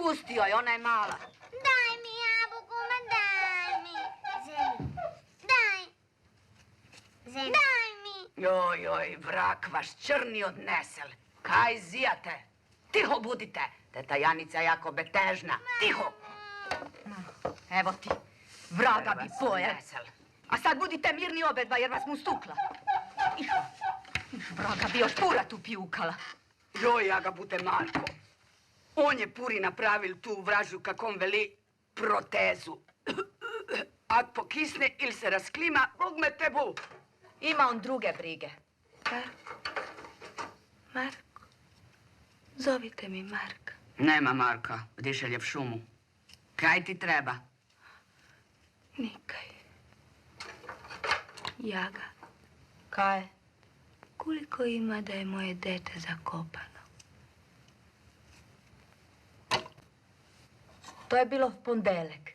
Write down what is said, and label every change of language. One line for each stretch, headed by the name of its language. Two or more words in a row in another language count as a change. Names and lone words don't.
Croatian: ti joj, ona je mala. Daj mi jabuku, ma daj mi. Zeni, daj. Zeni, daj mi. Joj, vrak vaš črni odnesel. Kaj zijate? Tiho budite. Teta Janica je jako betežna. Tiho. Evo ti, vraga bi pojel. A sad budite mirni obedva jer vas mu stukla. Iš, vraga bi još pura tu pijukala. Joj, ja ga bude Marko. On je puri napravil tu vražju, kako on veli, protezu. Ak pokisne ili se rasklima, Bog me tebu. Ima on druge brige. Marko. Zovite mi Marka. Nema Marka, Dišelje v šumu. Kaj ti treba? Nikaj. Jaga. Kaj? Koliko ima da je moje dete zakopano? To je bilo v pondelek.